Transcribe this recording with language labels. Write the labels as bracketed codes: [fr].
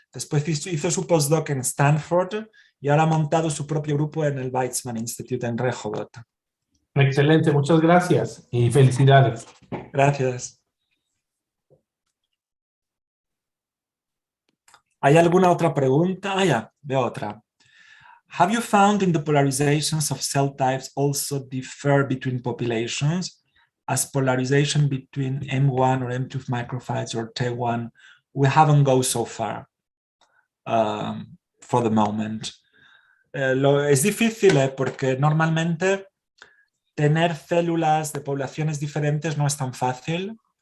[es] Después hizo su postdoc en Stanford y ahora ha montado su propio grupo en el Weizmann Institute en Rehovot. Excelente, muchas gracias y felicidades. Gracias. ¿Hay alguna otra pregunta? Ah, ya, veo otra. [en] Have you found in the polarizations of cell types also differ between populations, as polarization between M1 or M2 microphages or T1? We haven't gone so far for the moment. [es] Es difícil porque normalmente tener células de poblaciones diferentes no es tan fácil.